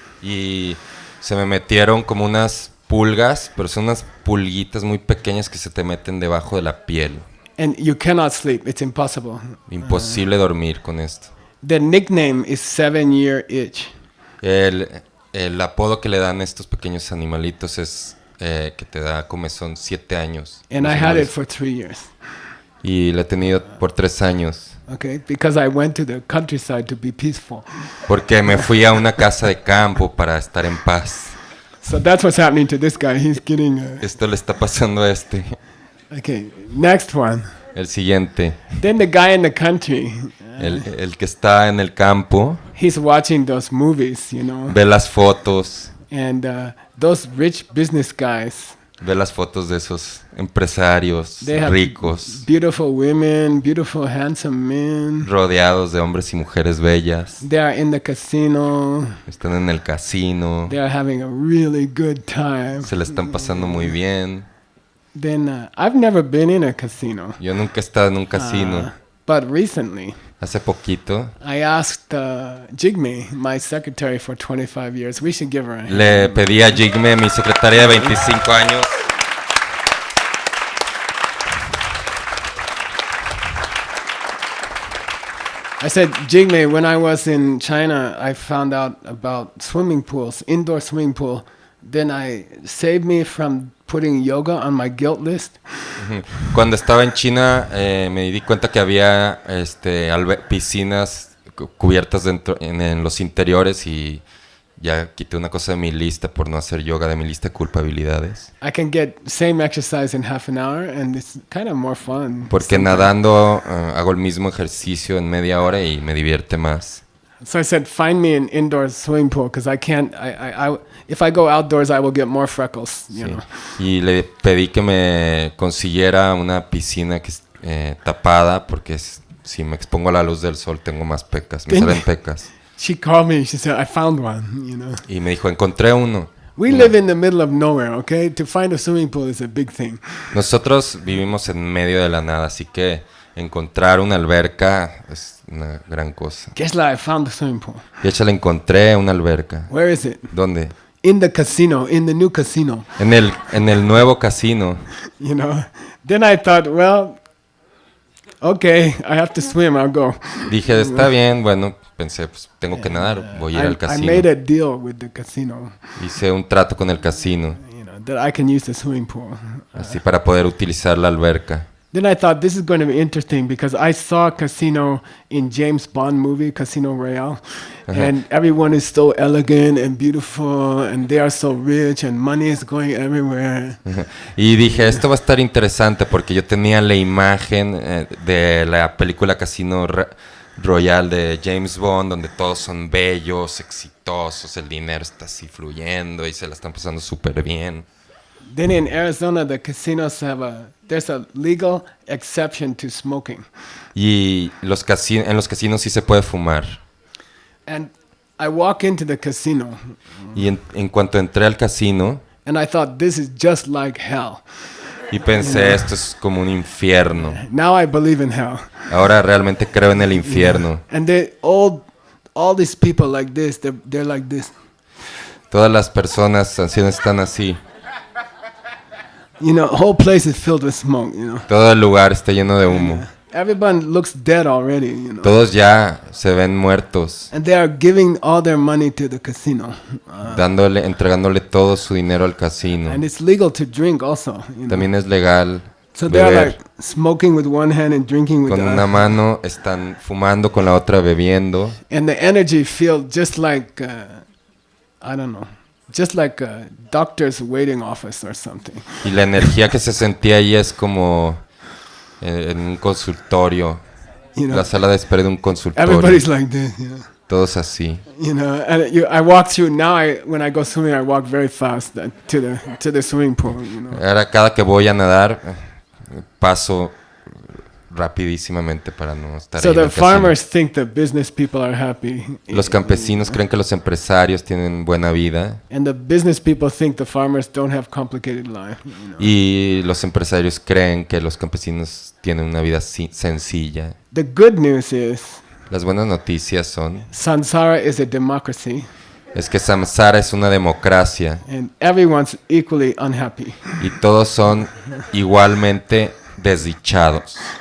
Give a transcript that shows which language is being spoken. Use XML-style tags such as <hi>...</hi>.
<es>Y se me metieron como unas pulgas, pero son unas pulguitas muy pequeñas que se te meten debajo de la piel.</es> <en>And you cannot sleep. It's impossible.</en> <es>Imposible dormir con esto.</es> <en>The nickname is 7-year itch.</en> <es>El apodo que le dan a estos pequeños animalitos es que te da comezón 7 años.</es> <en>And I had it for 3 years.</en> <es>Y la he tenido por 3 años.</es> <en>Okay, because I went to the countryside to be peaceful.</en> <es>Porque me fui a una casa de campo para estar en paz.</es> <en>So that's what's happening to this guy. He's getting...</en> <es>Esto le está pasando a este.</es> <en>Okay, next one.</en> <es>El siguiente.</es> <en>Then the guy in the country,</en> <es>El que está en el campo</es> <en>he's watching those movies, you know.</en> <es>ve las fotos.</es> <en>And those rich business guys,</en> <es>Ve las fotos de esos empresarios</es> <en>they have</en> <es>ricos,</es> <en>beautiful women, beautiful handsome men.</en> <es>rodeados de hombres y mujeres bellas.</es> <en>They are in the casino.</en> <es>Están en el casino.</es> <en>They are having a really good time.</en> <es>Se la están pasando muy bien.</es> <en>Then I've never been in a casino.</en> <es>Yo nunca he estado en un casino.</es> <en>But recently,</en> <es>Hace poquito</es> <en>I asked Jigme, my secretary for 25 years, we should give her a hand.</en> <es>le pedí a Jigme, mi secretaria de 25 años,</es> <en>I said, Jigme, when I was in China, I found out about swimming pools, indoor swimming pool. Then I saved me from putting yoga on my guilt list.</en> <es>cuando estaba en China me di cuenta que había piscinas cubiertas en los interiores y ya quité una cosa de mi lista por no hacer yoga, de mi lista de culpabilidades.</es> <en>I can get same exercise in half an hour and it's kind of more fun.</en> <es>Porque</es> <en>sometimes.</en> <es>nadando hago el mismo ejercicio en media hora y me divierte más.</es> <en>So I said, find me an indoor swimming pool because I can't, if I go outdoors, I will get more freckles, you</en> <es>Sí.</es> <en>know.</en> <es>Y le pedí que me consiguiera una piscina que tapada porque si me expongo a la luz del sol tengo más pecas, me salen pecas.</es> <en>She called me, she said, I found one, you know.</en> <es>Y me dijo, encontré uno.</es> <en>We live in the middle of nowhere, okay? To find a swimming pool is a big thing.</en> <es>Nosotros vivimos en medio de la nada, así que encontrar una alberca es una gran cosa.</es> <en>Geshe, I found a swimming pool.</en> <es>De hecho, le encontré una alberca.</es> <en>Where is it?</en> <es>¿Dónde?</es> <en>In the casino, in the new casino,</en> <es>En el nuevo casino.</es> <en>you know. Then I thought, well, okay, I have to swim, I'll go.</en> <es>Dije, está bien, bueno, pensé, pues tengo que nadar, voy a ir al</es> <en>I</en> <es>casino.</es> <en>made a deal with the casino,</en> <es>Hice un trato con el casino,</es> <en>you know, that I can use the swimming pool.</en> <es>así para poder utilizar la alberca.</es> <en>Then I thought this is going to be interesting because I saw a casino in James Bond movie, Casino Royale, and everyone is so elegant and beautiful, and they are so rich, and money is going everywhere.</en> <es>Y dije, esto va a estar interesante porque yo tenía la imagen de la película Casino Royale de James Bond, donde todos son bellos, exitosos, el dinero está así fluyendo y se la están pasando súper bien.</es> <en>Then in Arizona, the casinos there's a legal exception to smoking.</en> <es>Y en los casinos sí se puede fumar.</es> <en>And I walk into the casino,</en> <es>Y en cuanto entré al casino,</es> <en>and I thought, this is just like hell.</en> <es>y pensé, esto es como un infierno.</es> <en>Now I believe in hell.</en> <es>Ahora realmente creo en el infierno.</es> <en>And all these people like this, they're like this.</en> <es>Todas las personas ancianas están así.</es> <en>You know, whole place is filled with smoke, you know.</en> <es>Todo el lugar está lleno de humo.</es> <en>everyone looks dead already, you know.</en> <es>Todos ya se ven muertos,</es> <en>And they are giving all their money to the casino.</en> <es>entregándole todo su dinero al casino.</es> <en>And it's legal to drink also, you know.</en> <es>También es legal</es> <en>So they're</en> <es>beber.</es> <en>like smoking with one hand and drinking with</en> <es>Con</es> <en>the</en> <es>una</es> <en>other.</en> <es>mano están fumando, con la otra bebiendo.</es> <en>And the energy feels just like, I don't know, just like a doctor's waiting office or something.</en> <es>Y la energía que se sentía ahí es como en un consultorio,</es> <en>You know,</en> <es>la sala de espera de un consultorio.</es> <en>everybody's like this, you know.</en> <es>Todos así.</es> <en>You know, and I walk through now. When I go swimming, I walk very fast to the swimming pool. You know.</en> <es>Ahora cada que voy a nadar, paso rapidísimamente para no estar</es> <en>So</en> <es>ahí en</es> <en>the</en> <es>el casino.</es> <en>farmers think the business people are happy.</en> <es>Los campesinos creen que los empresarios tienen buena vida</es> <en>And the business people think the farmers don't have complicated life. You know.</en> <es>y los empresarios creen que los campesinos tienen una vida sencilla.</es> <en>The good news is</en> <es>Las buenas noticias son</es> <en>Sansara is a democracy,</en> <es>es que samsara es una democracia</es> <en>and everyone's equally unhappy.</en> <es>y todos son igualmente desdichados.</es>